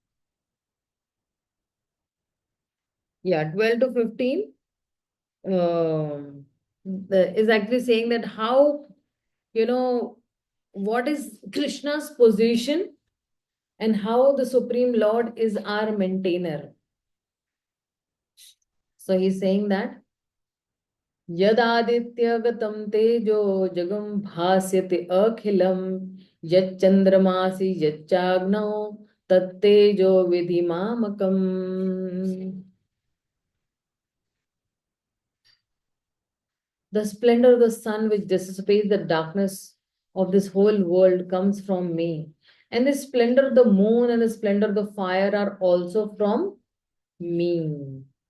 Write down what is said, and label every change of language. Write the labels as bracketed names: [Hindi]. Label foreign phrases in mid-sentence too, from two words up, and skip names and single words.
[English] Yeah, 12 to 15 is actually saying that how, what is Krishna's position and how the Supreme Lord is our maintainer. So he's saying that [Sanskrit] यदादित्य तेजो जगम् भास्यते अखिलम् यच्चन्द्रमसि यच्चाग्नौ तत्तेजो विद्धि मामकम्. [English] The splendor of the sun, which dissipates the darkness of this whole world, comes from me. And the splendor of the moon and the splendor of the fire are also from me.